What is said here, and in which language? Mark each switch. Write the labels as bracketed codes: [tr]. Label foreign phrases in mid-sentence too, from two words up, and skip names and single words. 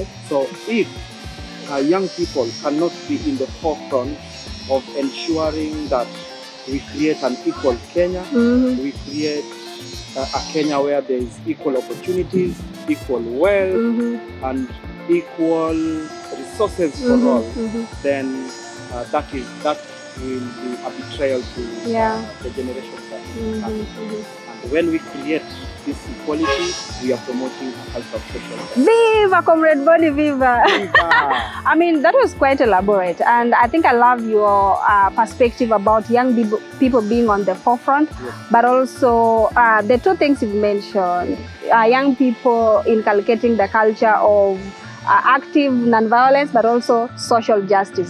[en] So if young people cannot be in the forefront of ensuring that we create an equal Kenya, we create a Kenya where there is equal opportunities, equal wealth, and equal resources for all, then that will be a betrayal to the generation that is coming. And when we create this equality, we are promoting a culture of social justice. Viva, Comrade Boni, viva! I mean, that was quite elaborate, and I think I love your perspective about young people being on the forefront, but also the two things you've mentioned, young people inculcating the culture of active non-violence, but also social justice.